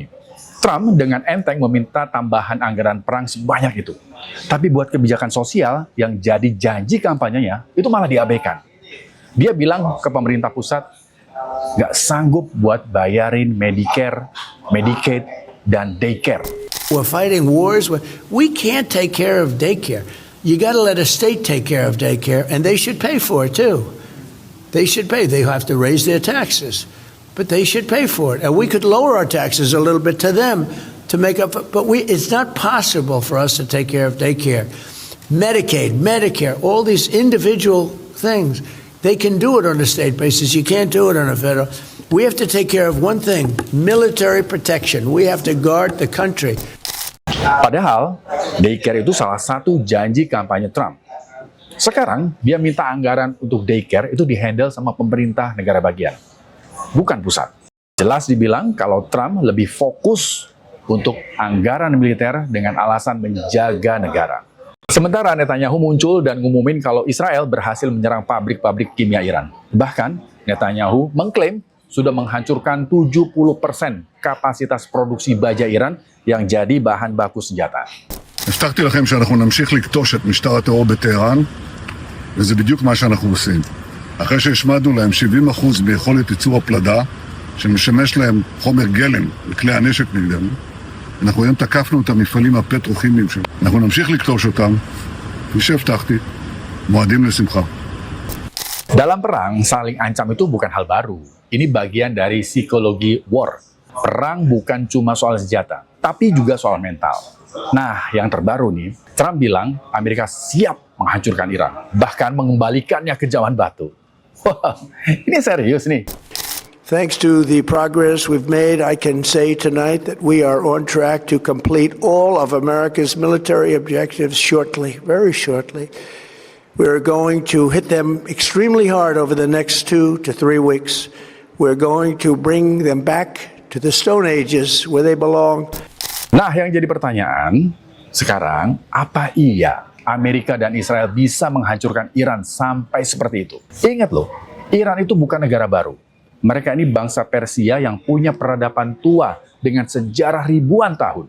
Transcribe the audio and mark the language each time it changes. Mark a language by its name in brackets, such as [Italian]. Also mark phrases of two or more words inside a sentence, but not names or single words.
[Indonesian] Trump dengan enteng meminta tambahan anggaran perang sebanyak itu. Tapi buat kebijakan sosial yang jadi janji kampanyenya, itu malah diabaikan. Dia bilang ke pemerintah pusat, nggak sanggup buat bayarin Medicare, Medicaid, dan daycare. [English] We're fighting wars. We can't take care of daycare. You got to let a state take care of daycare, and they should pay for it too. They should pay. They have to raise their taxes, but they should pay for it. And we could lower our taxes a little bit to them to make up. But it's not possible for us to take care of daycare, Medicaid, Medicare, all these individual things. They can do it on a state basis. You can't do it on a federal. We have to take care of one thing, military protection. We have to guard the country. [Indonesian] Padahal, daycare itu salah satu janji kampanye Trump. Sekarang, dia minta anggaran untuk daycare itu dihandle sama pemerintah negara bagian, bukan pusat. Jelas dibilang kalau Trump lebih fokus untuk anggaran militer dengan alasan menjaga negara. Sementara Netanyahu muncul dan ngumumin kalau Israel berhasil menyerang pabrik-pabrik kimia Iran. Bahkan, Netanyahu mengklaim sudah menghancurkan 70% kapasitas produksi baja Iran yang jadi bahan baku senjata. [Hebrew] הבטחתי לכם שאנחנו נמשיך לכתוש את משטר הטרור בטהרן, וזה בדיוק מה שאנחנו עושים. אחרי שהשמדנו להם 70% ביכולת ייצור הפלדה, שמשמש להם חומר גלם לכלי הנשק נגדנו, אנחנו היום תקפנו את המפעלים הפטרוכימיים שלנו. אנחנו נמשיך לכתוש אותם, כפי שהבטחתי, מועדים לשמחה. [Indonesian] Dalam perang, saling ancam itu bukan hal baru. Ini bagian dari psikologi war. Perang bukan cuma soal senjata, tapi juga soal mental. Nah, yang terbaru nih, Trump bilang Amerika siap menghancurkan Iran, bahkan mengembalikannya ke zaman batu. Wah, ini serius nih. [English] Thanks to the progress we've made, I can say tonight that we are on track to complete all of America's military objectives shortly, very shortly. We're going to hit them extremely hard over the next 2 to 3 weeks. We're going to bring them back to the Stone Ages where they belong. [Indonesian] Nah, yang jadi pertanyaan sekarang, apa iya Amerika dan Israel bisa menghancurkan Iran sampai seperti itu? Ingat loh, Iran itu bukan negara baru. Mereka ini bangsa Persia yang punya peradaban tua dengan sejarah ribuan tahun.